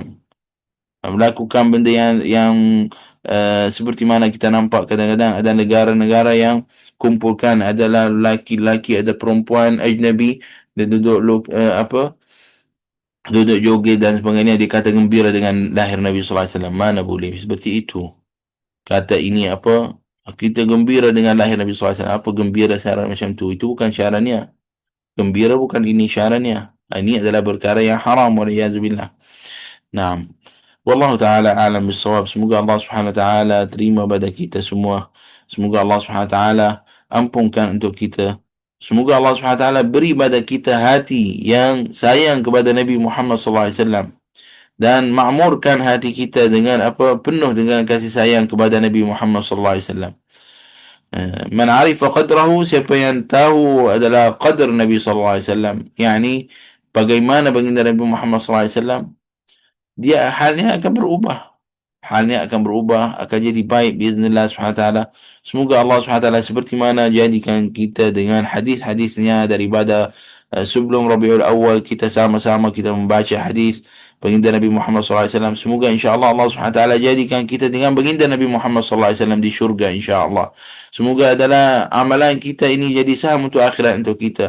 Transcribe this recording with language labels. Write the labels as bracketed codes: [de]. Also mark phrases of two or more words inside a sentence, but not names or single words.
[ms] Melakukan benda yang seperti mana kita nampak kadang-kadang ada negara-negara yang kumpulkan adalah laki-laki, ada perempuan ajnabi, dia duduk duduk joget dan sebagainya, dia kata gembira dengan lahir Nabi [ar] sallallahu alaihi wasallam. [ms] Mana boleh seperti itu. Kata ini apa? Kita gembira dengan lahir Nabi [ar] sallallahu alaihi wasallam. [ms] Apa gembira syarat macam tu? Itu bukan syaratnya. Gembira bukan ini syaratnya. Ini adalah perkara yang haram, waliyazubillah. Naam. [ar] Wallahu ta'ala a'lam bissawab. [ms] Semoga Allah [ar] Subhanahu wa ta'ala [ms] terima pada kita semua. Semoga Allah [ar] Subhanahu wa ta'ala [ms] ampunkan untuk kita. Semoga Allah [ar] Subhanahu wa ta'ala [ms] beri pada kita hati yang sayang kepada Nabi Muhammad [ar] sallallahu alaihi wasallam, [ms] dan makmurkan hati kita dengan penuh dengan kasih sayang kepada Nabi Muhammad [ar] sallallahu alaihi wasallam. Man 'arifa qadrahu, [ms] siapa yang tahu adalah qadar Nabi [ar] sallallahu alaihi wasallam, [ms] yakni bagaimana baginda Nabi Muhammad [ar] sallallahu alaihi wasallam, [ms] dia halnya akan berubah. Akan jadi baik [ar] biiznillah subhanahu wa ta'ala. [ms] Semoga Allah [ar] subhanahu wa ta'ala [ms] seperti mana jadikan kita dengan hadis-hadisnya daripada sebelum Rabiul Awal, kita sama-sama kita membaca hadis baginda Nabi Muhammad [ar] sallallahu alaihi wasallam. [ms] Semoga insya-Allah Allah [ar] Subhanahu wa taala [ms] jadikan kita dengan baginda Nabi Muhammad [ar] sallallahu alaihi wasallam [ms] di syurga insya-Allah. Semoga adalah amalan kita ini jadi saham untuk akhirat untuk kita.